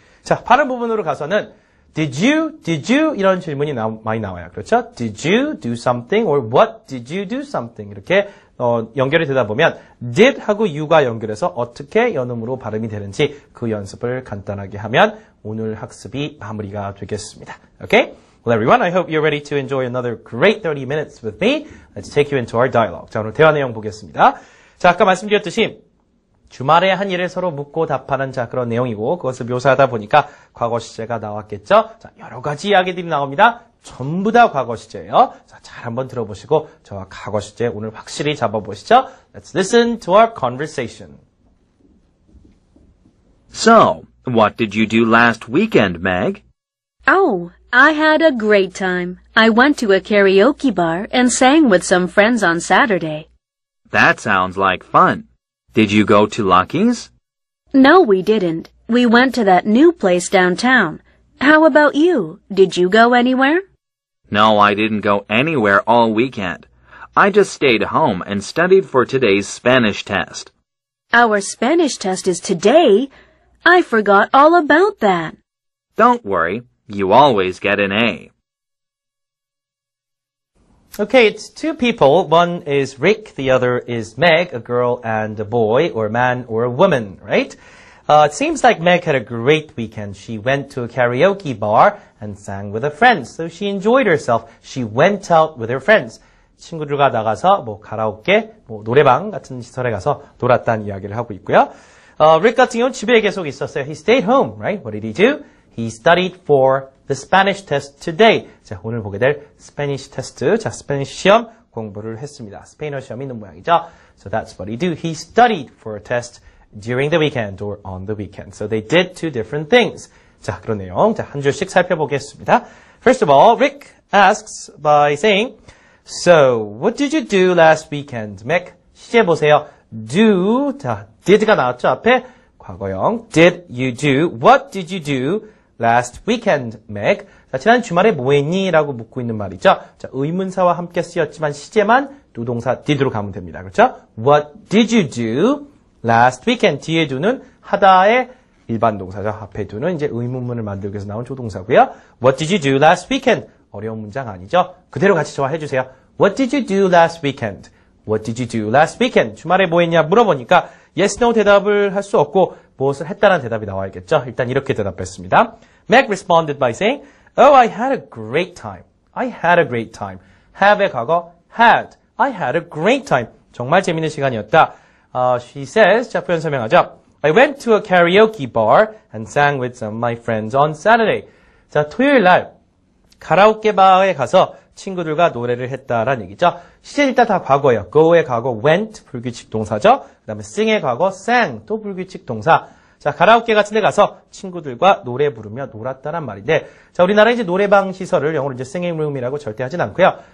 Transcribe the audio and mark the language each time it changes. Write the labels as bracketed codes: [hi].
[ko] 자, 발음 부분으로 가서는 [en] Did you [ko] 이런 질문이 많이 나와요. 그렇죠? [en] Did you do something [ko] or what did you do something 이렇게 연결이 되다 보면 did 하고 you가 연결해서 어떻게 연음으로 발음이 되는지 그 연습을 간단하게 하면 오늘 학습이 마무리가 되겠습니다. [en] Okay? Well, everyone, I hope you're ready to enjoy another great 30 minutes with me. Let's take you into our dialogue. [ko] 자, 오늘 대화 내용 보겠습니다. 자, 아까 말씀드렸듯이 주말에 한 일을 서로 묻고 답하는 자 그런 내용이고 그것을 묘사하다 보니까 과거 시제가 나왔겠죠. 자, 여러 가지 이야기들이 나옵니다. 전부 다 과거 시제예요. 자, 잘 한번 들어보시고 저와 과거 시제 오늘 확실히 잡아보시죠. [en] Let's listen to our conversation. So, what did you do last weekend, Meg? Oh, I had a great time. I went to a karaoke bar and sang with some friends on Saturday. That sounds like fun. Did you go to Lucky's? No, we didn't. We went to that new place downtown. How about you? Did you go anywhere? No, I didn't go anywhere all weekend. I just stayed home and studied for today's Spanish test. Our Spanish test is today. I forgot all about that. Don't worry. You always get an A. Okay, it's two people. One is Rick, the other is Meg, a girl and a boy, or a man or a woman, right? It seems like Meg had a great weekend. She went to a karaoke bar and sang with her friends. So she enjoyed herself. She went out with her friends. [ko] 친구들과 나가서 뭐 가라오케, 뭐 노래방 같은 시설에 가서 놀았다는 이야기를 하고 있고요. Rick 같은 경우는 집에 계속 있었어요. [en] He stayed home, right? What did he do? He studied for the Spanish test today. [ko] 자, 오늘 보게 될 Spanish test. 자, 스페니쉬 시험 공부를 했습니다. 스페인어 시험이 있는 모양이죠. [en] So that's what he did. He studied for a test during the weekend or on the weekend. So they did two different things. [ko] 자, 그런 내용. 자, 한 줄씩 살펴보겠습니다. [en] First of all, Rick asks by saying, So, what did you do last weekend? [ko] Meg, 시제 보세요. Do, 자, did가 나왔죠, 앞에. [en] 과거형. Did you do? What did you do last weekend, Meg? [ko] 자, 지난 주말에 뭐 했니? 라고 묻고 있는 말이죠. 자, 의문사와 함께 쓰였지만 시제만 누동사 did로 가면 됩니다. 그렇죠? [en] What did you do last weekend? [ko] 뒤에 do는 하다의 일반 동사죠. 앞에 do는 이제 의문문을 만들기 위해서 나온 조동사고요. [en] What did you do last weekend? [ko] 어려운 문장 아니죠? 그대로 같이 저와 해주세요. [en] What did you do last weekend? What did you do last weekend? [ko] 주말에 뭐 했냐 물어보니까 yes, no 대답을 할 수 없고 무엇을 했다는 대답이 나와야겠죠. 일단 이렇게 대답했습니다. [en] Meg responded by saying, Oh, I had a great time. I had a great time. [ko] have의 과거, had. [en] I had a great time. [ko] 정말 재밌는 시간이었다. [en] She says, [ko] 자, 표현 설명하죠. [en] I went to a karaoke bar and sang with some of my friends on Saturday. [ko] 자, 토요일 날 가라오케 바에 가서 친구들과 노래를 했다라는 얘기죠. 시제 일단 다 과거예요. go의 과거 went 불규칙 동사죠. 그 다음에 sing의 과거 sang 또 불규칙 동사. 자, 가라오케 같은 데 가서 친구들과 노래 부르며 놀았다란 말인데, 자, 우리나라 이제 노래방 시설을 영어로 이제 singing room이라고 절대 하진 않고요.